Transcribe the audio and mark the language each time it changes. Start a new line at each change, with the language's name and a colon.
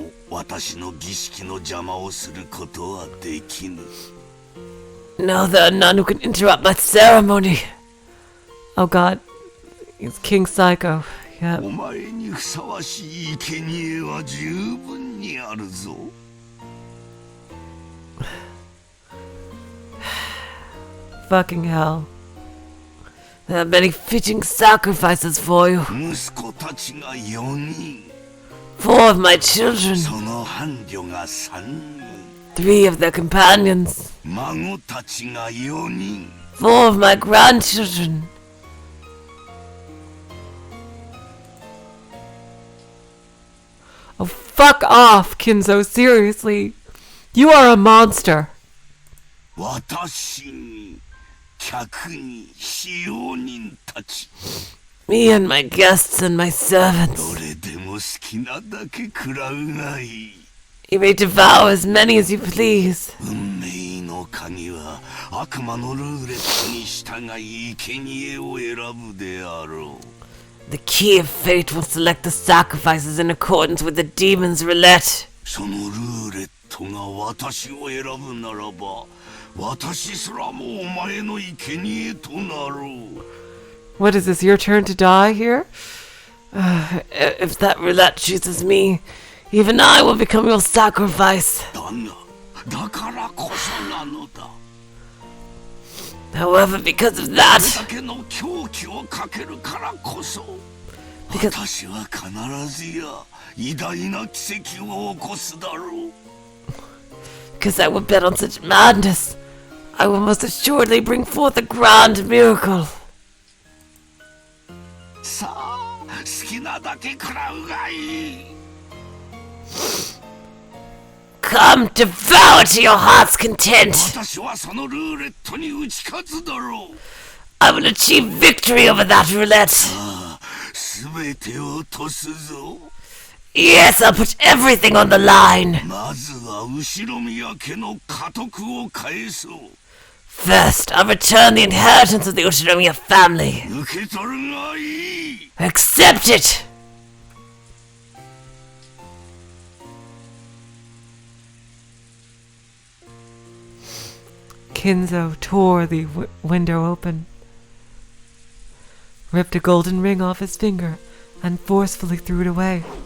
Japanese: 私の儀式の邪魔をすることはできぬ。
English: No, there are none who can interrupt my ceremony. Oh god. It's King Psycho. Yeah.
Japanese: お前にふさわしい生贄は十分にあるぞ。
English: Fucking hell. There are many fitting sacrifices for you.
Japanese: 息子たちが4人。
English: 4 of my children.
Japanese: その伴侶が3人。
English: 3 of their companions.
Japanese: 孫たちが4人。
English: 4 of my grandchildren. Oh, fuck off, Kinzo, seriously. You are a monster.
Japanese: 私に、客に、使用人たち。
English: Me and my guests and my servants.
Japanese: どれでも好きなだけ食らうがいい。
English: You may devour as many as you please.
Japanese: 運命の鍵は悪魔のルーレットに従い生贄を選ぶであろう。
English: The key of fate will select the sacrifices in accordance with the demon's roulette.
Japanese: そのルーレットが私を選ぶならば、私すらもお前の生贄となろう。
English: What is this, your turn to die here? If that roulette chooses me, even I will become your sacrifice.
Japanese: だからこそなのだ。
English: However, because of that,
Japanese: これだけの狂気をかけるからこそ、
English: Because-
Japanese: 私は必ずや偉大な奇跡を起こすだろう。
English: because I will bet on such madness, I will most assuredly bring forth a grand miracle.
Japanese: さあ、好きなだけ食らうがいい。
English: Come, devour to your heart's content.
Japanese: 私はそのルーレットに打ち勝つだろう。
English: I will achieve victory over that roulette.
Japanese: すべてを落とすぞ。
English: Yes, I'll put everything on the line.
Japanese: まずは後ろ宮家の家督を返そう。
English: First, I'll return the inheritance of the Ushinomiya family.
Japanese: 受け取るがいい。
English: Accept it! Kinzo tore the window open, ripped a golden ring off his finger, and forcefully threw it away.